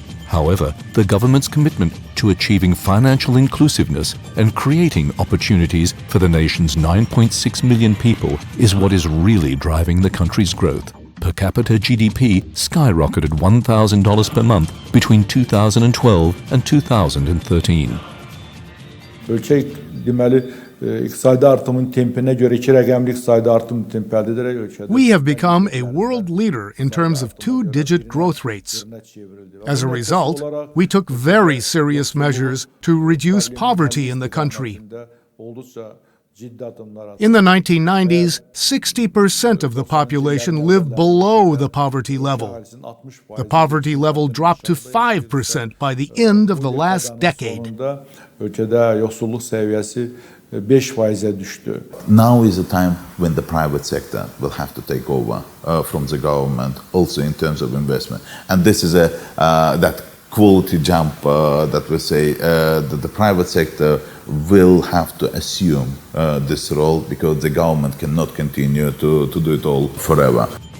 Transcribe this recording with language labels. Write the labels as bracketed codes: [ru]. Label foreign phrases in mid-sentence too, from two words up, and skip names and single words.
[en] However, the government's commitment to achieving financial inclusiveness and creating opportunities for the nation's 9.6 million people is what is really driving the country's growth. Per capita GDP skyrocketed $1,000 per month between 2012 and 2013. [az] Ölçek deməli iqtisadi artımın tempinə görə iki rəqəmli iqtisadi artım tempi əldə edərək ölkədə. [en] We have become a world leader in terms of two-digit growth rates. As a result, we took very serious measures to reduce poverty in the country. In the 1990s, 60% of the population lived below the poverty level. The poverty level dropped to 5% by the end of the last decade. [az] Ölkədə yoxsulluq səviyyəsi 5%-ə düşdü. [en] Now is the time when the private sector will have to take over from the government, also in terms of investment. And this is that quality jump that we say that the private sector will have to assume this role because the government cannot continue to do it all forever.